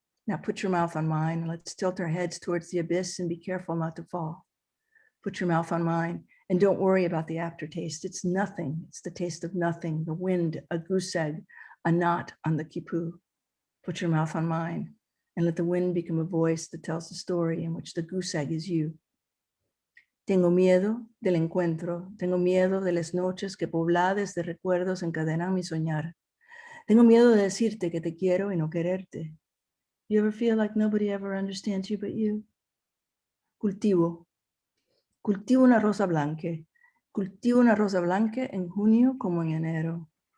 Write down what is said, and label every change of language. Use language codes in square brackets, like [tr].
[en] Now put your mouth on mine and let's tilt our heads towards the abyss and be careful not to fall. Put your mouth on mine and don't worry about the aftertaste. It's nothing. It's the taste of nothing, the wind, a goose egg, a knot on the quipu. Put your mouth on mine and let the wind become a voice that tells the story in which the goose egg is you. [es] Tengo miedo del encuentro, tengo miedo de las noches que pobladas de recuerdos encadenan mi soñar. Tengo miedo de decirte que te quiero y no quererte. [en] You ever feel like nobody ever understands you but you? [es] Cultivo. Cultivo una rosa blanca. Cultivo una rosa blanca en junio como en enero.